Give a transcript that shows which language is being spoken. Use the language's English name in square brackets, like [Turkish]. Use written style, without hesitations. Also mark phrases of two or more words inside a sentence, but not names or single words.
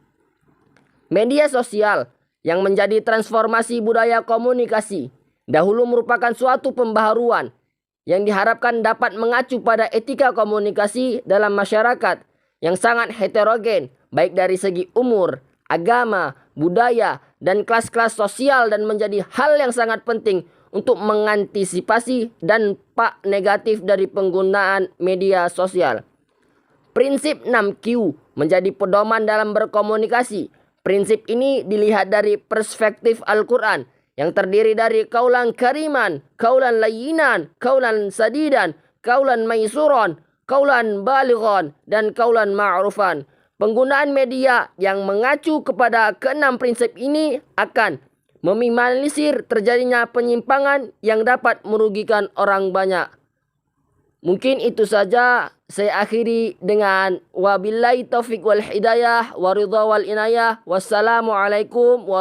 [Indonesian] Media sosial yang menjadi transformasi budaya komunikasi dahulu merupakan suatu pembaharuan yang diharapkan dapat mengacu pada etika komunikasi dalam masyarakat yang sangat heterogen, baik dari segi umur, agama, budaya, dan kelas-kelas sosial, dan menjadi hal yang sangat penting untuk mengantisipasi dampak negatif dari penggunaan media sosial. Prinsip 6Q menjadi pedoman dalam berkomunikasi. Prinsip ini dilihat dari perspektif Al-Quran yang terdiri dari [Arabic] قولا كريما قولا لينا قولا سديدا قولا ميسورا قولا بليغا, dan قولا معروفا. [Indonesian] Penggunaan media yang mengacu kepada keenam prinsip ini akan meminimalisir terjadinya penyimpangan yang dapat merugikan orang banyak. Mungkin itu saja, saya akhiri dengan [Arabic] وبالله التوفيق والهداية والرضا والعناية.